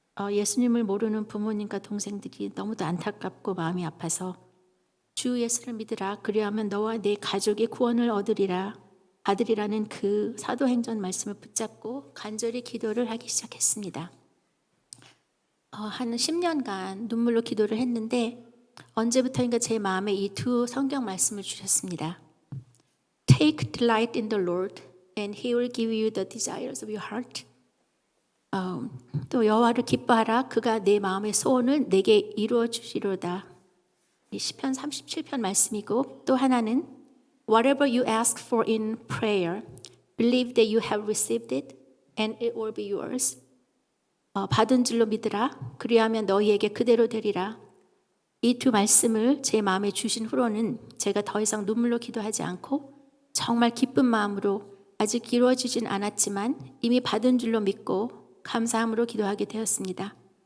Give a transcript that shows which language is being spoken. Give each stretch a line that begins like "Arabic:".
Korean: 예수님을 모르는 부모님과 동생들이 너무도 안타깝고 마음이 아파서 주 예수를 믿으라 그리하면 너와 네 가족이 구원을 얻으리라 아들이라는 그 사도행전 말씀을 붙잡고 간절히 기도를 하기 시작했습니다. 한 10년간 눈물로 기도를 했는데 언제부터인가 제 마음에 이 두 성경 말씀을 주셨습니다.
English: Take delight in the Lord and He will give you the desires of your heart.
Korean: 또 여호와를 기뻐하라 그가 내 마음의 소원을 내게 이루어 주시리로다. 이 시편 37편 말씀이고 또 하나는
English: Whatever you ask for in prayer, believe that you have received it and it will be yours.
Korean: 받은 줄로 믿으라 그리하면 너희에게 그대로 되리라. 이 두 말씀을 제 마음에 주신 후로는 제가 더 이상 눈물로 기도하지 않고 정말 기쁜 마음으로 아직 이루어지진 않았지만 이미 받은 줄로 믿고 감사함으로 기도하게 되었습니다.